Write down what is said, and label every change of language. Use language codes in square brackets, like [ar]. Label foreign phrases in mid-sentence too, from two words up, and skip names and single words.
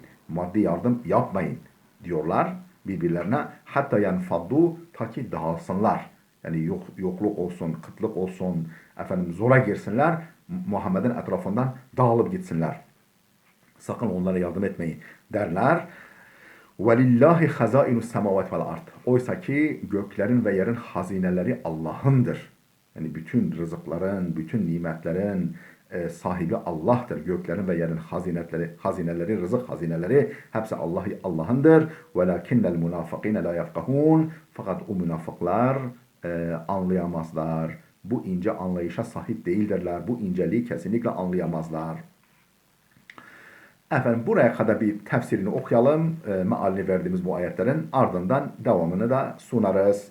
[tr] Maddi yardım yapmayın diyorlar birbirlerine. Hatta yenfaddu, ta ki dağılsınlar. Yani yokluk olsun, kıtlık olsun, zora girsinler, Muhammed'in etrafından dağılıp gitsinler. Sakın onlara yardım etmeyin derler. [ar] وَلِلَّهِ خَزَائِنُ السَّمَوَاتِ وَالْاَرْضِ. [tr] Oysa ki göklerin ve yerin hazineleri Allah'ındır. Yani bütün rızıkların, bütün nimetlerin sahibi Allah'tır. Göklerin ve yerin hazineleri, rızık hazineleri hepsi Allah'ındır. [ar] وَلَكِنَّ الْمُنَافَقِينَ لَا يَفْقَهُونَ. [tr] Fakat o münafıklar anlayamazlar. Bu ince anlayışa sahip değildirler. Bu inceliği kesinlikle anlayamazlar. Buraya kadar bir tefsirini okuyalım. Mealini verdiğimiz bu ayetlerin ardından devamını da sunarız.